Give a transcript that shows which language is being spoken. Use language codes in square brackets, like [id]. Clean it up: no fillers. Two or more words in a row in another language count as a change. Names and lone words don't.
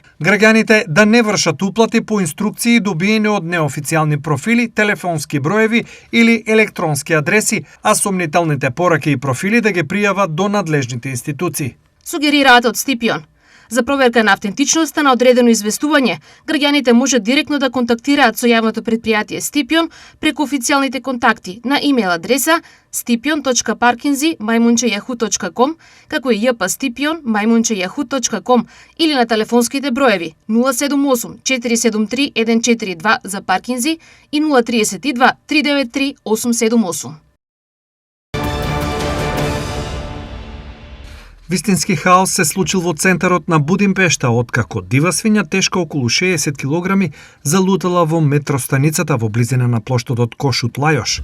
[mk] Граѓаните да не вршат уплати по инструкции добиени од неофицијални профили, телефонски броеви или електронски адреси, а сомнителните пораки и профили да ги пријават до надлежните институции. Сугерираат од Стипион. За проверка на автентичноста на одредено известување, граѓаните можат директно да контактираат со јавното предпријатие Стипион преку официјалните контакти на имејл адреса stipion.parkinzi@yahoo.com, како и jpstipion@yahoo.com или на телефонските броеви 078 473 142 за паркинзи и 032 393 878. Вистински хаос се случил во центарот на Будимпешта, откако дива свиња тешка околу 60 килограми залутала во метростаницата во близина на плоштадот Кошут Лајош.